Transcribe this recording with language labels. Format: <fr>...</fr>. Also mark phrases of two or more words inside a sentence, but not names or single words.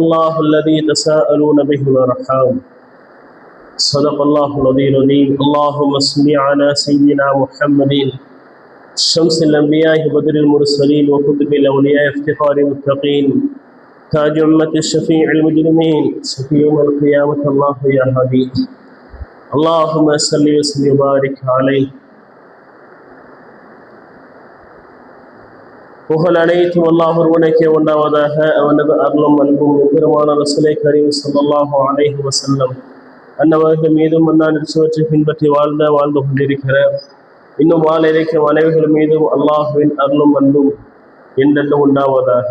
<ar>الله الذي تساءلون به والأرحام صدق الله العظيم اللهم صل على سيدنا محمد شمس الأنبياء بدر المرسلين وقطب الأولياء افتخار المتقين تاج أمة الشفيع المجرمين شفيع يوم القيامة الله يا هادي اللهم صل وسلم وبارك عليه.</ar> <ta>புகழ் அனைத்தும் அல்லாஹ் ஒருவனுக்கே உண்டாவதாக. அவனது அருளும் அன்பும் பெருமான</ta> <ar>رسول كريم صلى الله عليه وسلم</ar> <ta>அன்னவர்கள் மீதும் அன்னாரின் சுவற்றை பின்பற்றி வாழ்ந்து கொண்டிருக்கிற இன்னும் வாழ இருக்கும் அனைவர்கள் மீதும் அல்லாஹுவின் அருளும் அன்பும் என்றென்றும் உண்டாவதாக.</ta>